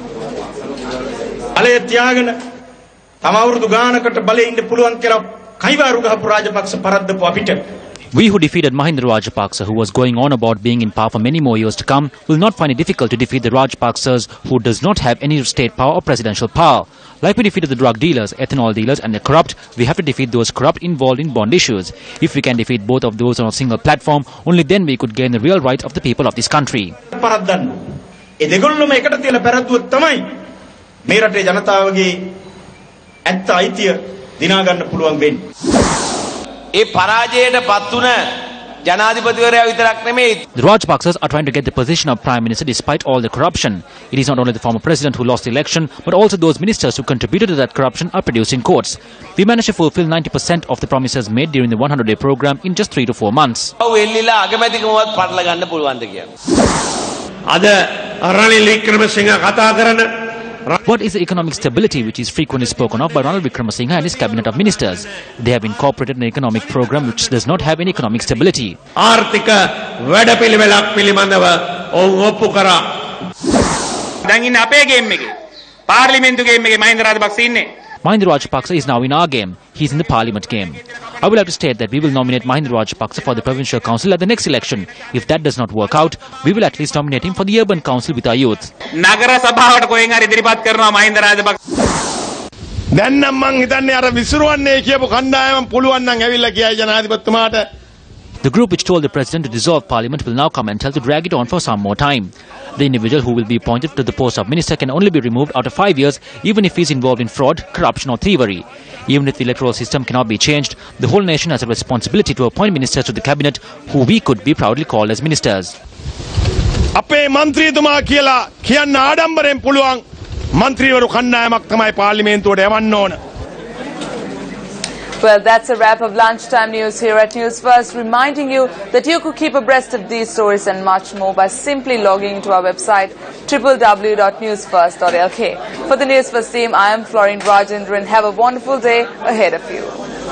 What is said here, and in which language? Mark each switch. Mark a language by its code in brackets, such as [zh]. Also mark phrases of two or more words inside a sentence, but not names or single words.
[en] We who defeated Mahinda Rajapaksa, who was going on about being in power for many more years to come, will not find it difficult to defeat the Rajapaksas who does not have any state power or presidential power. Like we defeated the drug dealers, ethanol dealers and the corrupt, we have to defeat those corrupt involved in bond issues. If we can defeat both of those on a single platform, only then we could gain the real rights of the people of this country. [si] ඒ පරාජයට පත් වුණ ජනාධිපතිවරයා විතරක් නෙමෙයි. [en] The Rajapaksas are trying to get the position of Prime Minister despite all the corruption. It is not only the former president who lost the election, but also those ministers who contributed to that corruption are produced in courts. We managed to fulfill 90% of the promises made during the 100-day program in just 3 to 4 months. [si] ඔව් එල්ලිලා අගමැතිකමවත් පටල ගන්න පුළුවන්ද කියලා. අද රනිල් වික්‍රමසිංහ කතා කරන [en] What is the economic stability which is frequently spoken of by Ranil Wickremesinghe and his cabinet of ministers? They have incorporated an economic program which does not have any economic stability. [si] ආර්ථික වැඩපිළිවෙලක් පිළිබඳව ඔවුන් ඔප්පු කරා. දැන් ඉන්නේ අපේ ගේම් එකේ. පාර්ලිමේන්තු ගේම් එකේ මහින්ද රාජපක්ෂ ඉන්නේ. [en] Mahinda Rajapaksa is now in our game. He is in the parliament game. I will have to state that we will nominate Mahinda Rajapaksa for the provincial council at the next election. If that does not work out, we will at least nominate him for the urban council with our youth. [si] නගර සභාවට කොහෙන් හරි ඉදිරිපත් කරනවා මහින්ද රාජපක්ෂ. දැන් නම් මං හිතන්නේ අර විසිරුවන්නේ කියපු කණ්ඩායම පුළුවන් නම් ඇවිල්ලා කියයි ජනාධිපතිතුමාට. [en] The group which told the president to dissolve parliament will now come and tell to drag it on for some more time. The individual who will be appointed to the post of minister can only be removed after 5 years, even if he is involved in fraud, corruption or thievery. Even if the electoral system cannot be changed, the whole nation has a responsibility to appoint ministers to the cabinet who we could be proudly called as ministers. [si] අපේ මන්ත්‍රීතුමා කියලා කියන්න ආඩම්බරෙන් පුළුවන් මන්ත්‍රීවරු කණ්ඩායමක් තමයි පාර්ලිමේන්තුවට යවන්න ඕන. [en] Well, that's a wrap of lunchtime news here at News First, reminding you that you could keep abreast of these stories and much more by simply logging into our website www.newsfirst.lk. For the News First team, I am Florine Rajendran. Have a wonderful day ahead of you.